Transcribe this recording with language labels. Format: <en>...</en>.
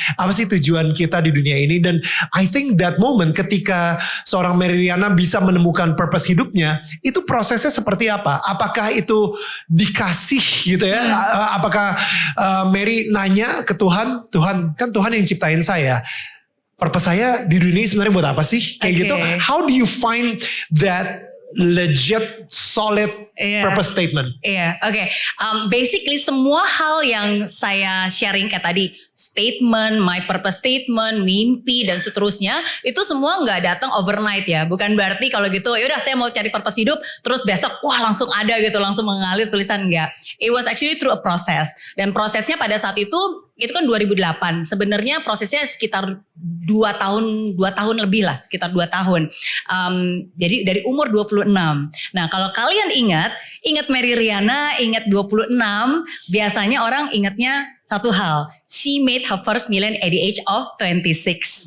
<id>Apa sih tujuan kita di dunia ini? Dan</id> <en>I think that moment</en> <id>ketika seorang Mary Riana bisa menemukan purpose hidupnya, itu prosesnya seperti apa? Apakah itu dikasih gitu ya? Apakah Mary nanya ke Tuhan, Tuhan kan Tuhan yang ciptain saya. Purpose saya di dunia ini sebenarnya buat apa sih? Kayak gitu.</id> <en>How do you find that legit, solid purpose statement?</en> <id>Basically semua hal yang saya sharing kayak tadi, statement,</id> <en>my purpose statement,</en> <id>mimpi dan seterusnya, itu semua nggak datang overnight ya. Bukan berarti kalau gitu, yaudah saya mau cari purpose hidup, terus besok wah langsung ada gitu, langsung mengalir tulisan, enggak.</id> <en>It was actually through a process.</en> <id>Dan prosesnya pada saat itu kan 2008. Sebenarnya prosesnya sekitar 2 tahun lebih lah, sekitar 2 tahun. Jadi dari umur 26. Nah, kalau kalian ingat Mary Riana, ingat 26, biasanya orang ingatnya satu hal,</id> <en>she made her first million at the age of 26.</en>